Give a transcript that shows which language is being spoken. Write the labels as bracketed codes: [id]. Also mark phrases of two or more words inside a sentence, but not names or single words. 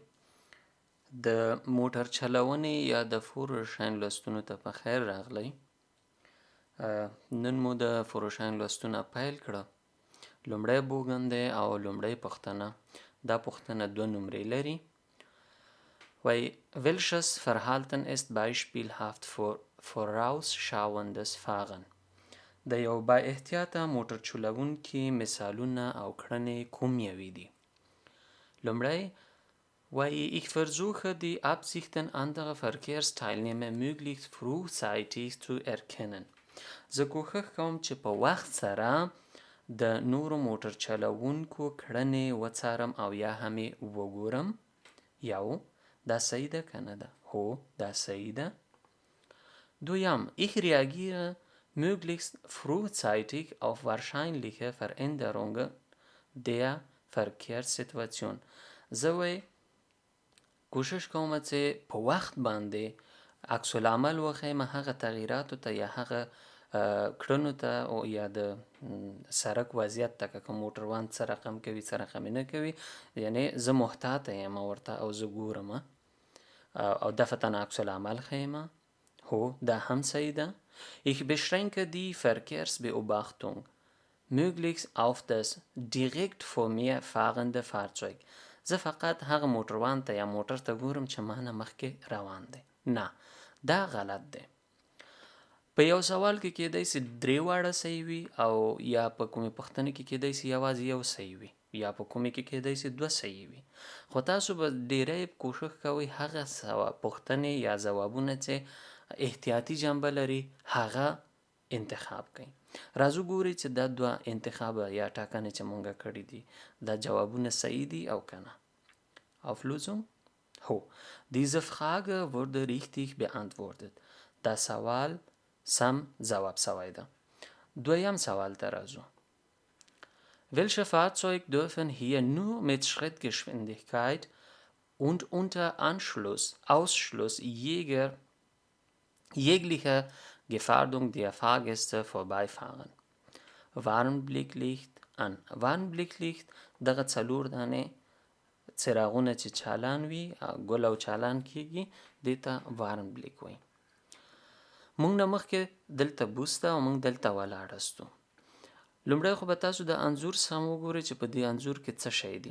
[ps] د موټر چلونې یا د فورشاین لوستونو ته په خیر راغلی. نن مو د فورشاین لوستونه پیل کړه. لومړی بوګن دی او لومړی پوښتنه. دا پوښتنه 2 نمرې لري. [de] وای welches Verhalten ist beispielhaft für vorausschauendes Fahren؟ [ps] د یو با احتیاطه موټر چلوونکي مثالونه او کړنې کوم یوې دي؟ لومړی وایي [de] ich versuche die Absichten anderer Verkehrsteilnehmer möglichst frühzeitig zu erkennen. [ps] زه کوښښ کوم چې په وخت سره د نورو موټر چلوونکو کړنې وڅارم او یا هم یې وګورم. یو دا صحیح ده که نه ده؟ هو دا صحیح ده. [de] دویم ich reagiere möglichst frühzeitig auf wahrscheinliche Veränderungen der Verkehrssituation. [ps] زه وی کوشش کوم چې په وخت باندې عکس العمل وښیم هغه تغییراتو ته یا هغه کړنو ته او یا د سړک وضعیت ته که موټروان څه رقم کوي څه رقم نه کوي، یعنی زه محتاطه یم ورته او زه ګورم او دفتن عکس العمل ښیم. هو دا هم صحیح ده. [de] Ich beschränke die Verkehrsbeobachtung möglichst auf das direkt vor mir fahrende Fahrzeug. [ps] زه فقط هغه موټروان ته یا موټر ته ګورم چې ما نه مخکې روان دی. نه دا غلط دی. په یو سوال کې کېدای سي 3 واړه صحیح وي او یا په کومې پوښتنې کې کېدای سي یوازې یو صحیح وي یا په کومې کې کېدای سي 2 صحیح وي. خو تاسو به ډیری کوښښ کوئ هغه پوښتنې یا ځوابونه چې احتیاطي جنبه لري هغه انتخاب کړئ. راځو ګورئ چې دا 2 انتخابه یا ټاکنې چې مونږ کړي دي دا جوابونه صحیح دي او کنه. [de] Auflösung؟ هو diese Frage wurde richtig beantwortet. [ps] دا سوال سم جواب سوی ده. دویم سوال ته راځو. [de] Welche Fahrzeuge dürfen hier nur mit Schrittgeschwindigkeit und unter Ausschluss jeglicher Gefährdung der Fahrgäste vorbeifahren؟ Warnblicklicht an. [ps] Warnblicklicht دغه 4 دانې څراغونه چې چالان وي ګل او چالان کیږي دې ته وارنبلیک وایي. مونږ نه مخکې دلته بوسته او مونږ دلته ولاړستو. لومړی خو به تاسو د انځور سم وګورئ چې په دې انځور کې څه شی دی.